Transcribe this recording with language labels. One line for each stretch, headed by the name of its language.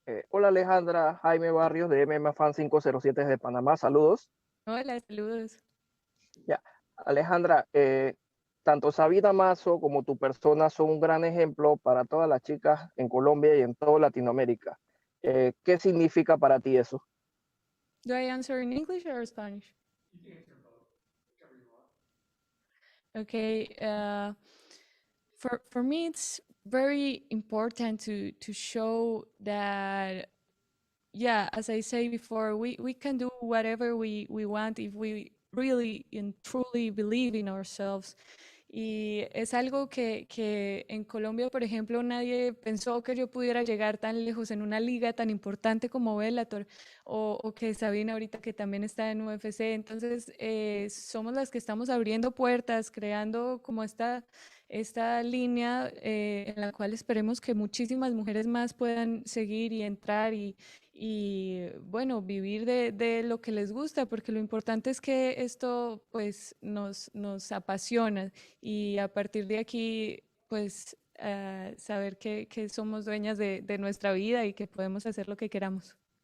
Spanish: Hola Alejandra, Jaime Barrios de MMA Fan 507 de Panamá, saludos. Hola, saludos.
English: Yeah.
Spanish: Alejandra, tanto Sabina Mazo como tu persona son un gran ejemplo para todas las chicas en Colombia y en toda Latinoamérica. ¿Qué significa para ti eso?
English: Do I answer in English or Spanish? Okay. For me, it's very important to show that, yeah, as I say before, we can do whatever we want if we really and truly believe in ourselves.
Spanish: Y es algo que en Colombia, por ejemplo, nadie pensó que yo pudiera llegar tan lejos en una liga tan importante como Bellator o que Sabina ahorita que también está en UFC. Entonces, somos las que estamos abriendo puertas, creando como esta línea en la cual esperemos que muchísimas mujeres más puedan seguir y entrar y bueno, vivir de lo que les gusta, porque lo importante es que esto pues nos apasiona y a partir de aquí pues saber que somos dueñas de nuestra vida y que podemos hacer lo que queramos.